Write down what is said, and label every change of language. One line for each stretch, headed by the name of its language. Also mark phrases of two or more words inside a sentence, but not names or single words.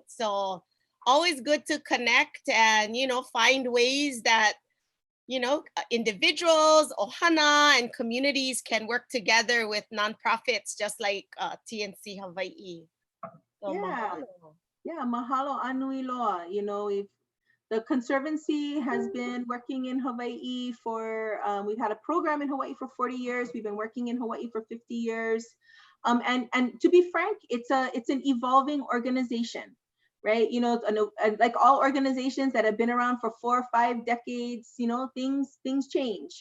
English: So always good to connect and, you know, find ways that, you know, individuals, ohana, and communities can work together with nonprofits just like TNC Hawaii. So Yeah. mahalo. Yeah,
Hawaiian: mahalo anui loa.
English: You know, if the Conservancy has been working in Hawaii for, we've had a program in Hawaii for 40 years. We've been working in Hawaii for 50 years. And to be frank, it's an evolving organization, right? You know, and like all organizations that have been around for 4 or 5 decades, you know, things change.